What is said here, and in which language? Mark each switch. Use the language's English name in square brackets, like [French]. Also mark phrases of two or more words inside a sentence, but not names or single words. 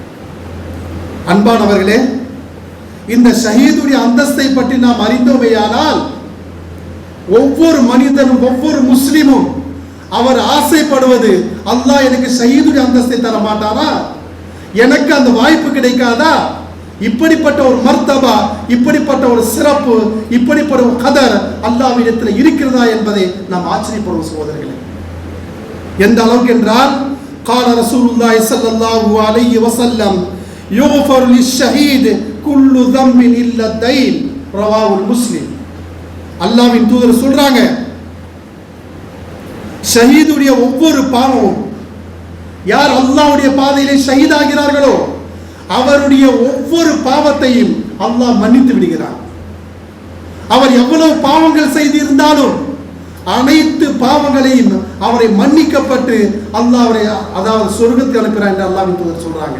[Tamil] அன்பானவர்களே, இந்த ஷஹீதுடைய அந்தஸ்தை பற்றி நாம் அறிந்தோமேயானால் ஒவ்வொரு மனிதனும் ஒவ்வொரு முஸ்லிமும் அவர் ஆசைப்படுவது, அல்லாஹ் எனக்கு ஷஹீதுடைய அந்தஸ்தை தர மாட்டாரா, எனக்கு அந்த வாய்ப்பு கிடைக்காதா, இப்படிப்பட்ட ஒரு மர்தபா, இப்படிப்பட்ட ஒரு சிறப்பு, இப்படிப்பட்ட ஒரு கதர் அல்லாஹ்விடத்தில் இருக்கிறதா என்பதை நாம் ஆச்சரியப்படுவோம் சகோதரர்களே. எந்த அளவுக்கு என்றால் [Arabic] قال رسول الله صلى الله عليه وسلم يغفر للشهيد كل ذنب الا الدين رواه المسلم. [Tamil] அல்லாஹ்வின் தூதர் சொல்றாங்க ஷஹீதுடைய ஒவ்வொரு பாவமும், யார் அல்லாஹ்வுடைய பாதையிலே ஷஹீதாகிறார்களோ அவருடைய ஒவ்வொரு பாவத்தையும் அல்லாஹ் மன்னித்து விடுகிறார். அவர் எவ்வளவு பாவங்கள் செய்திருந்தாலும் அனைத்து பாவங்களையும் அவரை மன்னிக்கப்பட்டு அல்லாஹ் அவரை அதாவது சொர்க்கத்துக்கு அனுப்புகிறார் என்று அல்லாஹ்வின் தூதர் சொல்றாங்க.